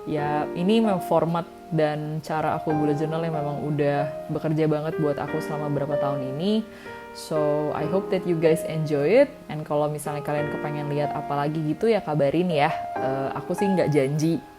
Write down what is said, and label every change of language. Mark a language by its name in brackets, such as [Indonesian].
[Indonesian] Ya ini memang format dan cara aku bullet journal yang memang udah bekerja banget buat aku selama berapa tahun ini. [English] So, I hope that you guys enjoy it. [Indonesian] And kalau misalnya kalian kepengen lihat apa lagi gitu ya kabarin ya. Aku sih nggak janji